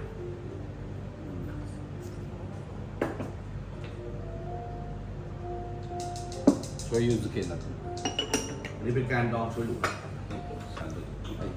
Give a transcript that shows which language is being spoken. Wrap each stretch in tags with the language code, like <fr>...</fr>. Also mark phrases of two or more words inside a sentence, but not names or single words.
<ja>醤油漬けになってます。</ja> <th>อันนี้เป็นการดองโชยุครับ</th> <ja>サンドイッチ。はい。</ja>